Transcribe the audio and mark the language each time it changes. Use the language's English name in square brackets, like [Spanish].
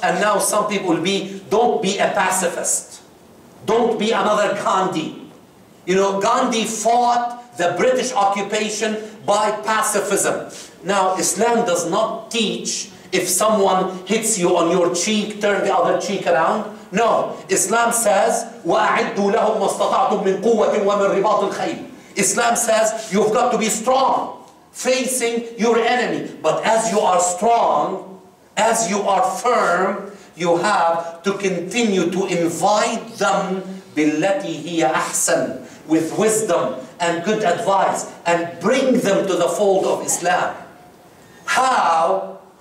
[English] And now some people will be, don't be a pacifist. Don't be another Gandhi. You know, Gandhi fought the British occupation by pacifism. Now, Islam does not teach if someone hits you on your cheek, turn the other cheek around. No, Islam says, [Arabic] وَأَعِدُّوا لَهُمْ مَسْتَطَعْتُمْ مِنْ قُوَّةٍ وَمِنْ رِبَاطِ الْخَيْلِ. [English] Islam says you've got to be strong, facing your enemy. But as you are strong, as you are firm, you have to continue to invite them [Arabic] بِالَّتِي هِيَ أَحْسَنُ, [English] with wisdom and good advice, and bring them to the fold of Islam. How?